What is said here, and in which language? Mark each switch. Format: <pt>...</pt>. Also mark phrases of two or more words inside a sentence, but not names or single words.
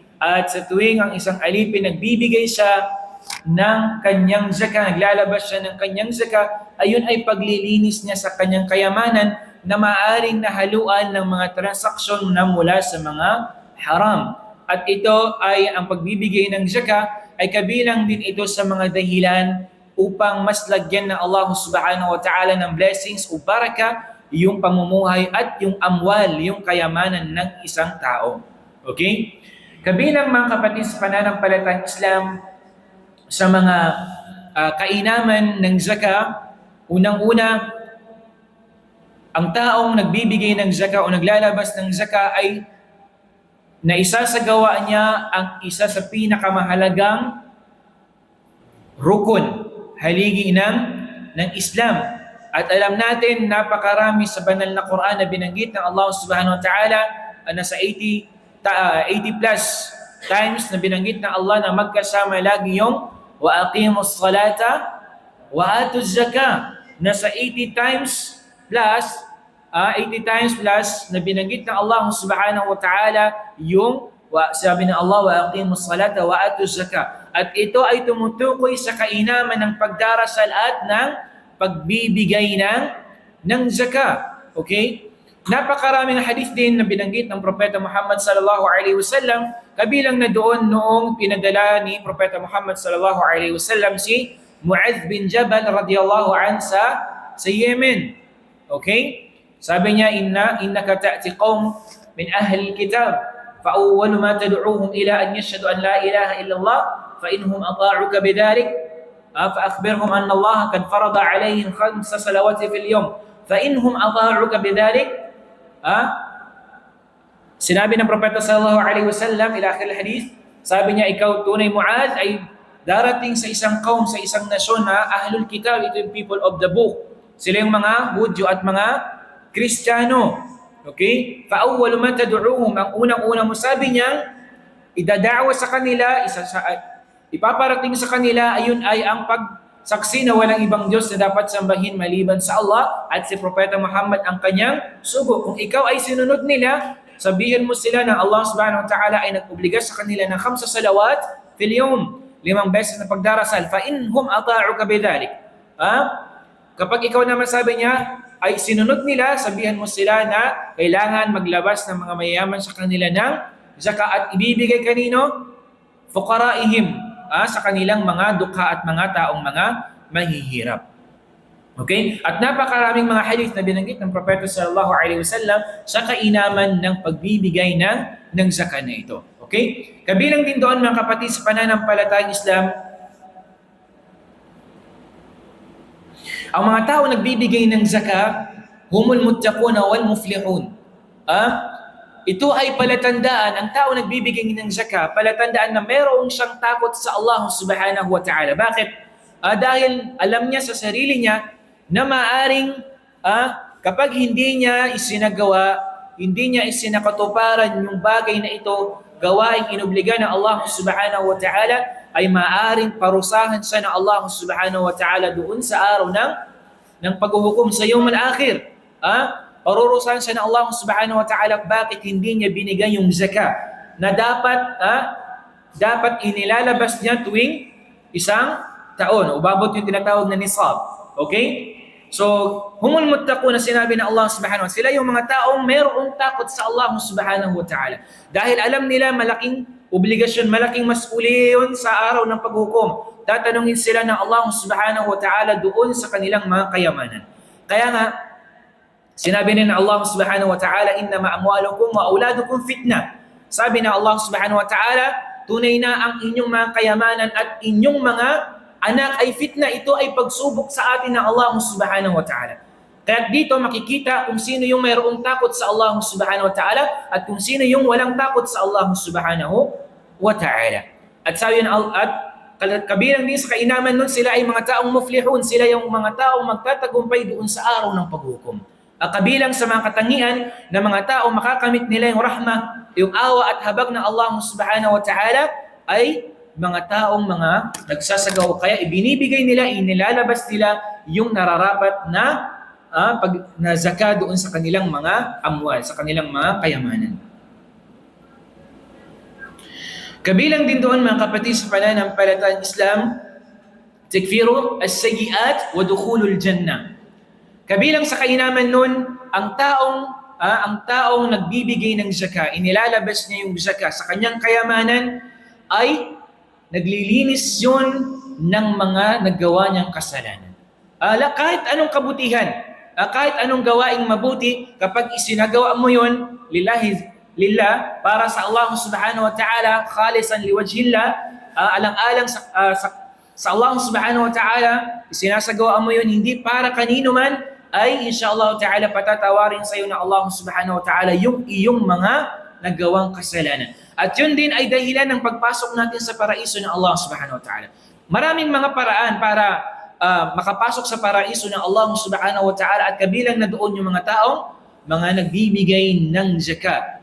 <tl>At sa tuwing ang isang alipin nagbibigay siya ng kanyang zakat, naglalabas siya ng kanyang zakat, ayun ay paglilinis niya sa kanyang kayamanan na maaaring nahaluan ng mga transaksyon na mula sa mga haram. At ito ay ang pagbibigay ng zakat ay kabilang din ito sa mga dahilan upang mas lagyan ng</tl> <ar>الله سبحانه وتعالى</ar> <tl>ng blessings o baraka yung pamumuhay at yung amwal, yung kayamanan ng isang tao. Okay? Kabilang mga kapatid sa pananampalatayang Islam sa mga kainaman ng zakat, unang-una, ang taong nagbibigay ng zakat o naglalabas ng zakat ay naisasagawa niya ang isa sa pinakamahalagang rukun, haligi ng Islam. At alam natin, napakarami sa banal na Quran na binanggit ng</tl> <ar>الله سبحانه وتعالى,</ar> <tl>nasa 80 plus times na binanggit ng Allah na magkasama lagi yung</tl> <ar>وأقيموا الصلاة وآتوا الزكاة.</ar> <tl>Nasa 80 times plus na binanggit ng</tl> <ar>الله سبحانه وتعالى</ar> <tl>yung sabi ng Allah</tl> <ar>وأقيموا الصلاة وآتوا الزكاة.</ar> <tl>At ito ay tumutukoy sa kainaman ng pagdarasal at ng pagbibigay ng zakat. Okay? Napakaraming hadith din na binanggit ng Propeta Muhammad</tl> <ar>صلى الله عليه وسلم,</ar> <tl>kabilang na doon noong pinadala ni Propeta Muhammad</tl> <ar>صلى الله عليه وسلم</ar> <tl>si Mu'adh bin Jabal</tl> <ar>رضي الله عن</ar> <tl>sa Yemen. Okay? Sabi niya,</tl> <ar>إنك تأتي قوم من أهل الكتاب فأول ما تدعوهم إلى أن يشهدوا أن لا إله إلا الله فإنهم أطاعوك بذلك فأخبرهم أن الله قد فرض عليهم 5 صلوات في اليوم فإنهم أطاعوك بذلك.</ar> <tl>Sinabi ng Propeta</tl> <ar>صلى الله عليه وسلم إلى آخر حديث,</ar> <tl>sabi niya, ikaw tunay Mu'adh ay darating sa isang kaum, sa isang nasyon na</tl> <ar>أهل الكتاب,</ar> <tl>ito yung</tl> <en>people of the book.</en> <tl>Sila yung mga Hudyo at mga Kristiyano. Okay?</tl> <ar>فَأَوَّلُ مَا تَدْعُوهُمْ,</ar> <tl>ang unang-unang mo, sabi niya, idadawa sa kanila, ipaparating sa kanila, ayun ay ang pagsaksi na walang ibang Diyos na dapat sambahin maliban sa Allah at si Propeta Muhammad ang kanyang sugo. Kung ikaw ay sinunod nila, sabihin mo sila na</tl> <ar>الله سبحانه وتعالى</ar> <tl>ay nag-obliga sa kanila ng 5</tl> <ar>صلوات في اليوم,</ar> <tl>5 beses na pagdarasal.</tl> <ar>فإنهم أطاعوك بذلك.</ar> <tl>Kapag ikaw naman, sabi niya, ay sinunod nila, sabihan mo sila na kailangan maglabas ng mga mayayaman sa kanila ng zakat at ibibigay kanino? Fuqaraihim, sa kanilang mga dukha at mga taong mga mahihirap. Okay? At napakaraming mga hadith na binanggit ng Propeta</tl> <ar>صلى الله عليه وسلم</ar> <tl>sa kainaman ng pagbibigay ng zakat na ito. Okay? Kabilang din doon mga kapatid sa pananampalatayang Islam, ang mga tao nagbibigay ng zakat,</tl> <ar>هم المتقون والمفلحون.</ar> <tl>Ito ay palatandaan, ang tao nagbibigay ng zakat, palatandaan na mayroong siyang takot sa</tl> <ar>الله سبحانه وتعالى.</ar> <tl>Bakit? Dahil alam niya sa sarili niya na maaring kapag hindi niya isinagawa, hindi niya isinakatuparan yung bagay na ito, gawaing inobliga ng</tl> <ar>الله سبحانه وتعالى,</ar> <tl>ay maaring parusahan siya ng</tl> <ar>الله سبحانه وتعالى</ar> <tl>doon sa araw ng paghuhukom sa</tl> <ar>يوم الآخر.</ar> <tl>Parurusahan siya ng</tl> <ar>الله سبحانه وتعالى</ar> <tl>bakit hindi niya binigay yung zakat na dapat inilalabas niya tuwing isang taon. Ubabot yung tinatawag na nisab. Okay? So,</tl> <ar>هم المتقون</ar> <tl>na sinabi ng</tl> <ar>الله سبحانه وتعالى,</ar> <tl>sila yung mga taong mayroong takot sa</tl> <ar>الله سبحانه وتعالى.</ar> <tl>Dahil alam nila malaking obligasyon, malaking mas'uliyon sa araw ng paghukom. Tatanungin sila ng</tl> <ar>الله سبحانه وتعالى</ar> <tl>doon sa kanilang mga kayamanan. Kaya nga, sinabi na ng</tl> <ar>الله سبحانه وتعالى, إنما أموالكم وأولادكم فتنة.</ar> <tl>Sabi na</tl> <ar>الله سبحانه وتعالى,</ar> <tl>tunay na ang inyong mga kayamanan at inyong mga anak ay fitna. Ito ay pagsubok sa atin ng</tl> <ar>الله سبحانه وتعالى.</ar> <tl>Kaya dito makikita kung sino yung mayroong takot sa</tl> <ar>الله سبحانه وتعالى</ar> <tl>at kung sino yung walang takot sa</tl> <ar>الله سبحانه وتعالى.</ar> <tl>At sabi na kabilang din sa kainaman nun, sila ay mga taong muflihun. Sila yung mga taong magtatagumpay doon sa araw ng paghukom. Kabilang sa mga katangian na mga tao makakamit nila yung rahmah, yung awa at habag ng</tl> <ar>الله سبحانه وتعالى</ar> <tl>ay mga taong mga nagsasagaw. Kaya ibinibigay nila, inilalabas nila yung nararapat na zakat doon sa kanilang mga amwal, sa kanilang mga kayamanan. Kabilang din doon mga kapatid sa pananampalatayang Islam,</tl> <ar>تكفير السيئات ودخول الجنة.</ar> <tl>Kabilang sa kainaman nun, ang taong nagbibigay ng zakat, inilalabas niya yung zakat sa kanyang kayamanan, ay naglilinis yun ng mga naggawa niyang kasalanan. Kahit anong kabutihan, kahit anong gawaing mabuti, kapag isinagawa mo yun, lillah, para sa</tl> <ar>الله سبحانه وتعالى, خالصا لوجه الله,</ar> <tl>alang-alang sa</tl> <ar>الله سبحانه وتعالى,</ar> <tl>isinasagawa mo yun, hindi para kanino man, ay</tl> <ar>إن شاء الله تعالى</ar> <tl>patatawarin sa iyo na</tl> <ar>الله سبحانه وتعالى</ar> <tl>yung iyong mga nagawang kasalanan. At yun din ay dahilan ng pagpasok natin sa paraiso ng</tl> <ar>الله سبحانه وتعالى.</ar> <tl>Maraming mga paraan para makapasok sa paraiso ng</tl> <ar>الله سبحانه وتعالى</ar> <tl>at kabilang na doon yung mga taong mga nagbibigay ng zakat.</tl>